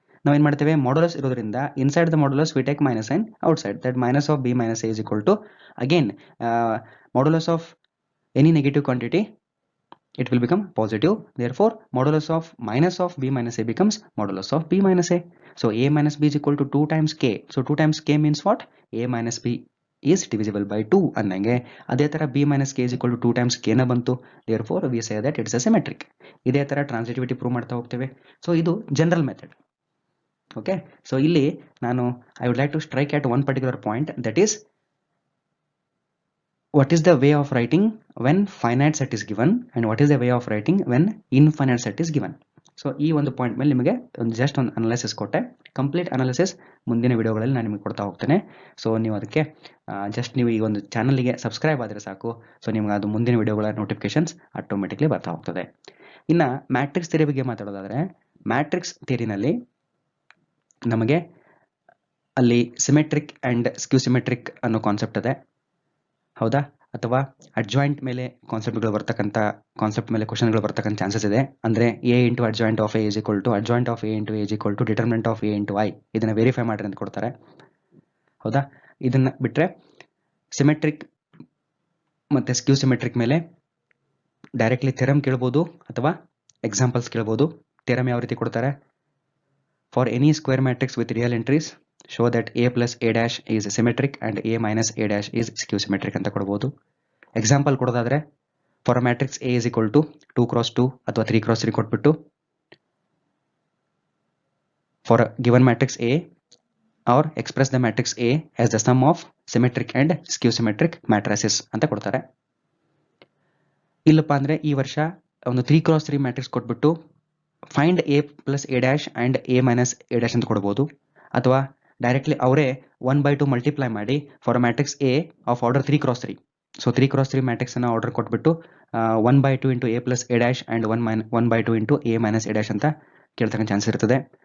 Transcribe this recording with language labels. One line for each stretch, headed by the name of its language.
Kannada: ನಾವು ಏನು ಮಾಡ್ತೇವೆ, ಮಾಡ್ಯುಲಸ್ ಇರೋದ್ರಿಂದ
English: Inside the modulus we take minus sign outside, that minus of b minus a is equal to again modulus of any negative quantity it will become positive, therefore modulus of minus of b minus a becomes modulus of b minus a. So a minus b is equal to 2 times k. So 2 times k means what, a minus b is divisible by 2
Kannada: ಅನ್ನಂಗೆ ಅದೇ ತರ
English: b minus k is equal to 2 times k ನ ಬಂತು, therefore we say that it is a symmetric.
Kannada: ಇದೇ ತರ transitivity prove ಮಾಡ್ತಾ ಹೋಗ್ತೇವೆ. So ಇದು ಜನರಲ್ ಮೆಥಡ್.
English: okay, so
Kannada: ಇಲ್ಲಿ ನಾನು
English: I would like to strike at one particular point, that is what is the way of writing when finite set is given and what is the way of writing when infinite set is given.
Kannada: So ಈ ಒಂದು point ಮೇಲೆ ನಿಮಗೆ ಒಂದು just ಒಂದು analysis ಕೊಟ್ಟೆ. Complete analysis ಮುಂದಿನ ವಿಡಿಯೋಗಳಲ್ಲಿ ನಾನು ನಿಮಗೆ ಕೊಡ್ತಾ ಹೋಗ್ತೇನೆ. ಸೊ ನೀವು ಅದಕ್ಕೆ ಜಸ್ಟ್ ನೀವು ಈ ಒಂದು ಚಾನಲ್ಗೆ ಸಬ್ಸ್ಕ್ರೈಬ್ ಆದರೆ ಸಾಕು. ಸೊ ನಿಮ್ಗೆ ಅದು ಮುಂದಿನ ವಿಡಿಯೋಗಳ ನೋಟಿಫಿಕೇಶನ್ಸ್ ಆಟೋಮೆಟಿಕ್ಲಿ ಬರ್ತಾ ಹೋಗ್ತದೆ. ಇನ್ನು ಮ್ಯಾಟ್ರಿಕ್ಸ್ ಥಿಯರಿ ಬಗ್ಗೆ ಮಾತಾಡೋದಾದರೆ, ಮ್ಯಾಟ್ರಿಕ್ಸ್ ಥಿಯರಿನಲ್ಲಿ ನಮಗೆ ಅಲ್ಲಿ ಸಿಮೆಟ್ರಿಕ್ ಆ್ಯಂಡ್ ಸ್ಕ್ಯೂ ಸಿಮೆಟ್ರಿಕ್ ಅನ್ನೋ ಕಾನ್ಸೆಪ್ಟ್ ಇದೆ. ಹೌದಾ, ಅಥವಾ ಅಡ್ಜಾಯಿಂಟ್ ಮೇಲೆ ಕಾನ್ಸೆಪ್ಟ್ಗಳು ಬರ್ತಕ್ಕಂಥ ಕಾನ್ಸೆಪ್ಟ್ ಮೇಲೆ ಕ್ವಶನ್ಗಳು ಬರ್ತಕ್ಕಂಥ ಚಾನ್ಸಸ್ ಇದೆ.
English: ಅಂದರೆ A into adjoint of A is equal to adjoint of A into A is equal to determinant of A into I.
Kannada: ಇದನ್ನು ವೆರಿಫೈ ಮಾಡ್ರಿ ಅಂತ ಕೊಡ್ತಾರೆ. ಹೌದಾ, ಇದನ್ನು ಬಿಟ್ಟರೆ ಸಿಮೆಟ್ರಿಕ್ ಮತ್ತು ಸ್ಕ್ಯೂ ಸಿಮೆಟ್ರಿಕ್ ಮೇಲೆ ಡೈರೆಕ್ಟ್ಲಿ ಥೆರಮ್ ಕೇಳ್ಬೋದು ಅಥವಾ ಎಕ್ಸಾಂಪಲ್ಸ್ ಕೇಳ್ಬೋದು. ಥೆರಮ್ ಯಾವ ರೀತಿ ಕೊಡ್ತಾರೆ,
English: For any square matrix with real entries show that a plus a dash is symmetric and a minus a dash is skew symmetric ಅಂತ ಕೊಡಬಹುದು.
Kannada: Example ಕೊಡೋದಾದ್ರೆ,
English: For a matrix a is equal to 2 cross 2 ಅಥವಾ 3 cross 3 ಕೊಟ್ಬಿಟ್ಟು for a given matrix A or express the matrix A as the sum of symmetric and skew symmetric matrices ಅಂತ ಕೊಡ್ತಾರೆ.
Kannada: ಇಲ್ಲಪ್ಪ ಅಂದ್ರೆ ಈ ವರ್ಷ ಒಂದು
English: 3 cross 3 matrix ಕೊಟ್ಬಿಟ್ಟು find a plus a dash and a minus a dash ಅಂತ ಕೊಡಬಹುದು.
Kannada: ಅಥವಾ ಡೈರೆಕ್ಟ್ಲಿ ಅವರೇ 1/2 ಮಲ್ಟಿಪ್ಲೈ ಮಾಡಿ
English: For a matrix A of order 3 cross 3. So 3 cross 3 matrix ಅನ್ನು order ಕೊಟ್ಬಿಟ್ಟು 1/2 into A plus A dash and 1/2 into A minus A dash
Kannada: ಅಂತ ಕೇಳ್ತಕ್ಕಂಥ chance ಇರ್ತದೆ.